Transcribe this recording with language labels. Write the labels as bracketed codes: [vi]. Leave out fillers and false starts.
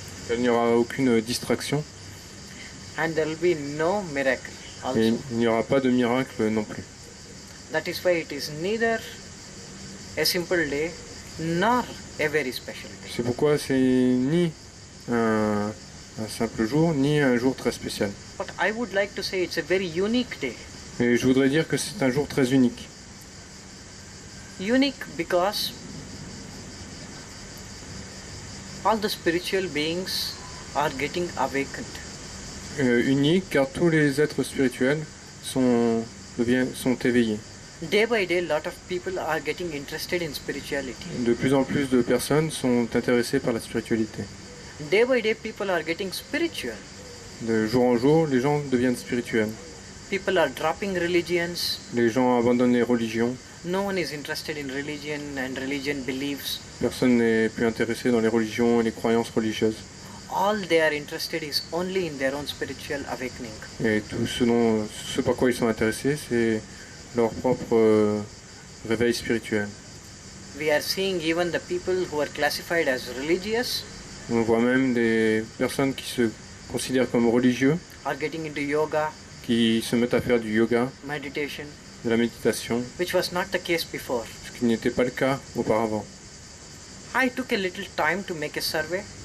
[fr] Il n'y aura aucune distraction. [en] And there will be no miracle also. [fr] Et il n'y aura pas de miracle non plus. [en] That is why it is neither a simple day nor a very special day. [fr] C'est pourquoi c'est ni un simple jour, ni un jour très spécial. [en] But I would like to say it's a very unique day. [fr] Et je voudrais dire que c'est un jour très unique. [en] Unique because all the spiritual beings are getting awakened. [fr] Unique car tous les êtres spirituels sont éveillés. [en] Day by day, lot of people are getting interested in spirituality. [fr] De plus en plus de personnes sont intéressées par la spiritualité. [en] Day by day, people are getting spiritual. [fr] De jour en jour, les gens deviennent spirituels. [en] People are dropping religions. [fr] Les gens abandonnent les religions. [en] No one is interested in religion and religion beliefs. [fr] Personne n'est plus intéressé dans les religions et les croyances religieuses. [en] All they are interested is only in their own spiritual awakening. [fr] Et tout ce par quoi ils sont intéressés, c'est leur propre réveil spirituel. [en] We are seeing even the people who are classified as religious [fr] On voit même des personnes qui se considèrent comme religieux, [en] are getting into yoga, [fr] qui se mettent à faire du yoga, [en] meditation, [fr] de la méditation, [en] which was not the case before. [fr] ce qui n'était pas le cas auparavant. [en] I took a little time to make a survey.